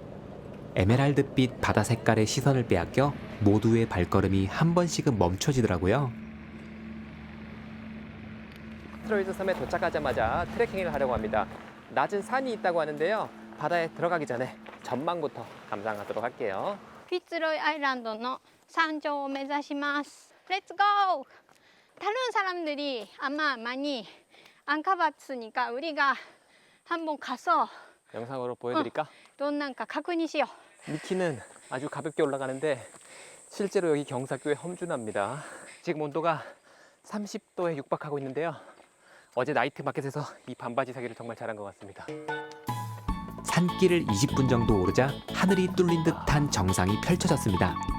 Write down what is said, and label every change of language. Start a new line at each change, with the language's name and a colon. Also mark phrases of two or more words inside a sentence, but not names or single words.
Korean: 에메랄드빛 바다 색깔의 시선을 빼앗겨 모두의 발걸음이 한 번씩은 멈춰지더라고요. 피츠로이 섬에 도착하자마자 트레킹을 하려고 합니다. 낮은 산이 있다고 하는데요. 바다에 들어가기 전에 전망부터 감상하도록 할게요.
Japanese: ピツロイアイランドの山頂を目指します
English: Let's go!
Korean: 다른 사람들이 아마 많이 안 가봤으니까 우리가 한번 가서 영상으로 보여드릴까?
Japanese: どんなんか確認しよう
Korean: 미키는 아주 가볍게 올라가는데 실제로 여기 경사 꽤 험준합니다. 지금 온도가 30도에 육박하고 있는데요. 어제 나이트 마켓에서 이 반바지 사기를 정말 잘한 것 같습니다. 산길을 20분 정도 오르자 하늘이 뚫린 듯한 정상이 펼쳐졌습니다.